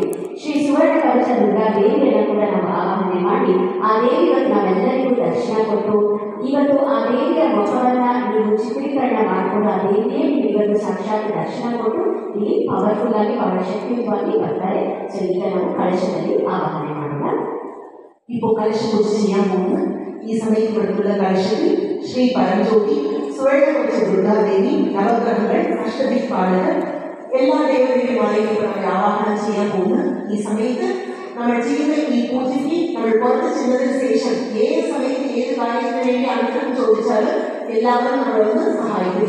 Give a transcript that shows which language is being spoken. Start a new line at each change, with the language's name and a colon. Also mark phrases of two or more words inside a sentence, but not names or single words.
Kannada: ಶ್ರೀ ಸುವರ್ಣ ಕವಚ ದುರ್ಗಾ ದೇವಿಯನ್ನ ಕೂಡ ನಾವು ಆವಾಹನೆ ಮಾಡಿ ಆ ದೇವಿಗೆ ನಾವೆಲ್ಲರಿಗೂ ದರ್ಶನ ಕೊಟ್ಟು ಇವತ್ತು ಆ ದೇವಿಯ ಮುಖವನ್ನ ನೀವು ಚಿತ್ರೀಕರಣ ಮಾಡಿಕೊಂಡು ಆ ದೇವಿಯೇ ಇವತ್ತು ಸಾಕ್ಷಾತ್ ದರ್ಶನ ಕೊಟ್ಟು ಇಲ್ಲಿ ಪವರ್ಫುಲ್ ಆಗಿ ಬಹಳ ಶಕ್ತಿಯುತವಾಗಿ ಬರ್ತಾರೆ. ಸೊ ಈಗ ನಾವು ಕಳಶದಲ್ಲಿ ಆವಾಹನೆ ಮಾಡೋಣ.
Malayalam: ഇപ്പോൾ കലശ പൂജ ചെയ്യാൻ പോകുന്ന ഈ സമയത്തുള്ള കലശത്തിൽ ശ്രീ പരംജ്യോതി, സുവർണകവച ദുർഗാദേവി, നവഗ്രഹങ്ങൾ, അഷ്ടദിക്പാലകർ, എല്ലാ ദേവതകളുമായും നമ്മൾ ആവാഹനം ചെയ്യാൻ പോകുന്ന ഈ സമയത്ത് നമ്മൾ ചെയ്യുന്ന ഈ പൂജയ്ക്ക് നമ്മൾ പുറത്ത് ചെന്നതിന് ശേഷം ഏത് സമയത്ത് ഏത് കാര്യത്തിന് വേണ്ടി അനുഗ്രഹം ചോദിച്ചാലും എല്ലാവരും നമ്മളൊന്ന് സഹായിക്കും.